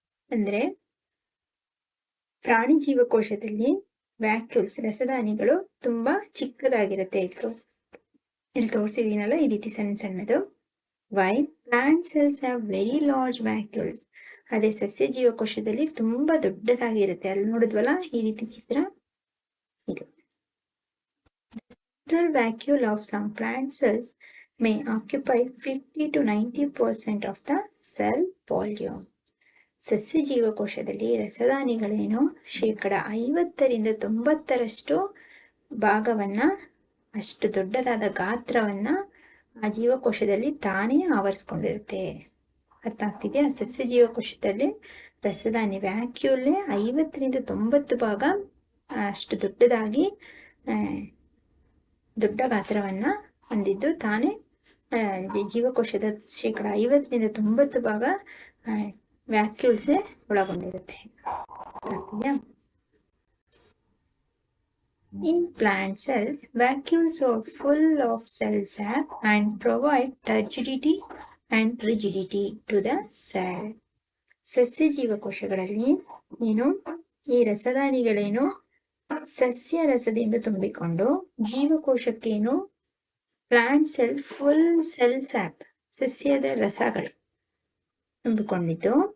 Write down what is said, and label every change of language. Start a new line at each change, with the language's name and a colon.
Kannada: ಅಂದ್ರೆ ಪ್ರಾಣಿ ಜೀವಕೋಶದಲ್ಲಿ ವ್ಯಾಕ್ಯೂಲ್ಸ್ ರಸದಾನಿಗಳು ತುಂಬಾ ಚಿಕ್ಕದಾಗಿರುತ್ತೆ. ಇಲ್ಲಿ ತೋರಿಸಿದೀನಲ್ಲ ಈ ರೀತಿ ಸಣ್ಣ ಸಣ್ಣದು.
English: Why plant cells have very large vacuoles.
Kannada: ಅದೇ ಸಸ್ಯ ಜೀವಕೋಶದಲ್ಲಿ ತುಂಬಾ ದೊಡ್ಡದಾಗಿರುತ್ತೆ. ಅಲ್ಲಿ ನೋಡಿದ್ವಲ್ಲ ಈ ರೀತಿ ಚಿತ್ರ, ಇದು.
English: Central vacuole of some plant cells may occupy 50 to 90% of the cell volume.
Kannada: ಸಸ್ಯ ಜೀವಕೋಶದಲ್ಲಿ ರಸದಾನಿಗಳೇನು 50% to 90% ಭಾಗವನ್ನ, ಅಷ್ಟು ದೊಡ್ಡದಾದ ಗಾತ್ರವನ್ನ ಆ ಜೀವಕೋಶದಲ್ಲಿ ತಾನೇ ಆವರಿಸ್ಕೊಂಡಿರುತ್ತೆ. ಅರ್ಥ ಆಗ್ತಿದೆಯಾ? ಸಸ್ಯ ಜೀವಕೋಶದಲ್ಲಿ ರಸದಾನಿ ವ್ಯಾಕ್ಯೂಲ್ 50 to 90 ಭಾಗ ಅಷ್ಟು ದೊಡ್ಡದಾಗಿ ದೊಡ್ಡ ಗಾತ್ರವನ್ನ ಹೊಂದಿದ್ದು ತಾನೇ ಜೀವಕೋಶದ 50 to 90 ಭಾಗ ವ್ಯಾಕ್ಯೂಲ್ಸ್ ಒಳಗೊಂಡಿರುತ್ತೆ.
English: In plant cells, vacuoles are full of cell sap and provide turgidity and rigidity to the cell.
Kannada: ಸಸ್ಯ ಜೀವಕೋಶಗಳಲ್ಲಿ ಈ ರಸದಾನಿಗಳೇನು ಸಸ್ಯ ರಸದಿಂದ ತುಂಬಿಕೊಂಡು ಜೀವಕೋಶಕ್ಕೇನು
English: plant cell full cell sap,
Kannada: ಸಸ್ಯದ ರಸಗಳು ತುಂಬಿಕೊಂಡಿದ್ದು.